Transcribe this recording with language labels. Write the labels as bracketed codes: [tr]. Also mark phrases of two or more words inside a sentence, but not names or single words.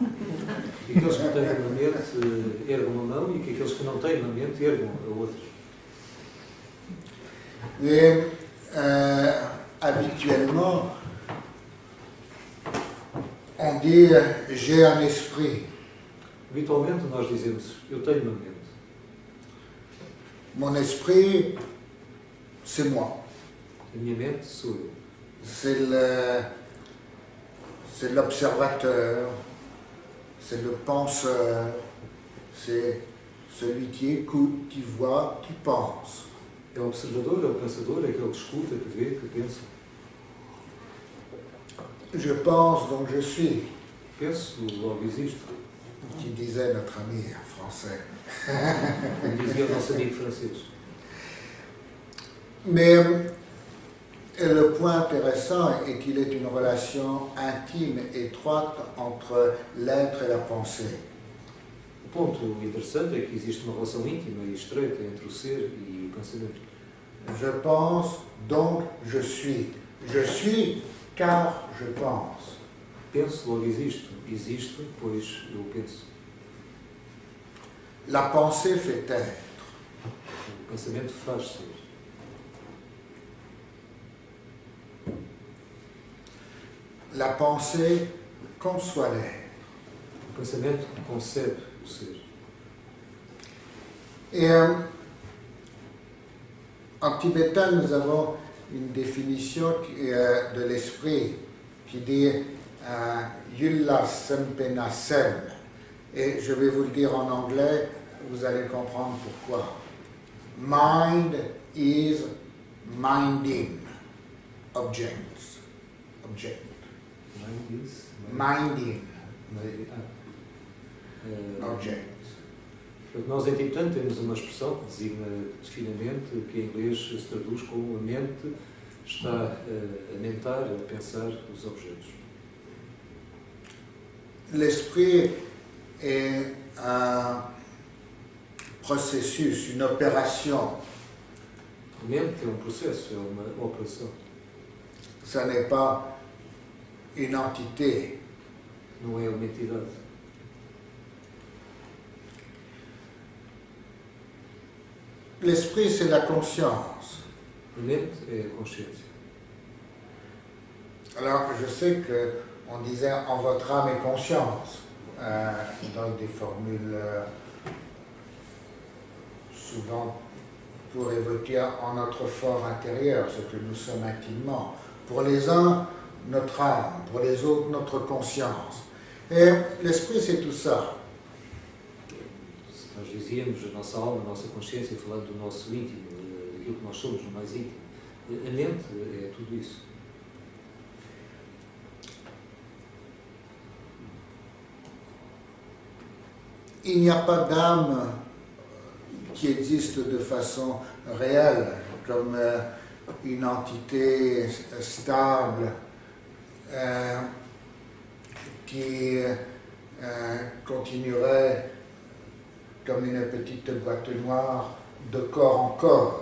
[pt] E aqueles que têm uma mente ergam uma mão e que aqueles que não têm uma mente ergam a outra. [fr] Et habituellement, on dit j'ai un esprit. [pt] Habitualmente nós dizemos, eu tenho uma mente. [fr] Mon esprit, c'est moi. [pt] A minha mente sou eu. [fr] C'est l'observateur, c'est le penseur, c'est celui qui écoute, qui voit, qui pense. [pt] É o observador, é o pensador, é aquele que escuta, que vê, que pensa. [fr] Je pense, donc je suis, [pt] Penso, logo existo. [fr] qui disait notre ami français. [pt] Como dizia o nosso amigo francês. [fr] Mais le point intéressant est qu'il est une relation intime, étroite entre l'être et la pensée. [pt] O ponto interessante é que existe uma relação íntima e estreita entre o ser e o pensamento. [fr] Je pense, donc je suis. Je suis car je pense. [pt] Penso, logo existo. Existo, pois eu penso. [fr] La pensée fait être. [pt] O pensamento faz ser. [fr] La pensée conçoit l'être. [pt] O pensamento concebe o ser. [fr] Et en tibétain, nous avons une définition de l'esprit qui dit [bo] Yulla Sempena Sem. [fr] Et je vais vous le dire en anglais, vous allez comprendre pourquoi. [en] Mind is minding objects. Object. Minding objects. [pt] Portanto, nós em tibetano temos uma expressão que designa, que define a mente, que em inglês se traduz como a mente está a mentar, a pensar os objetos. [fr] L'esprit est un processus, une opération. [pt] A mente é um processo, é uma operação. [fr] Ça n'est pas une entité. [pt] Não é uma entidade. [fr] L'esprit, c'est la conscience. [pt] A mente é a consciência. [fr] Alors, je sais qu'on disait en votre âme et conscience, dans des formules souvent pour évoquer en notre fort intérieur ce que nous sommes intimement. Pour les uns, notre âme, pour les autres, notre conscience. Et l'esprit, c'est tout ça. [pt] Nós dizíamos a nossa alma, a nossa consciência, falando do nosso íntimo, daquilo que nós somos, no mais íntimo. A mente é tudo isso. [fr] Il n'y a pas d'âme qui existe de façon réelle, comme une entité stable qui continuerait comme une petite boîte noire de corps en corps.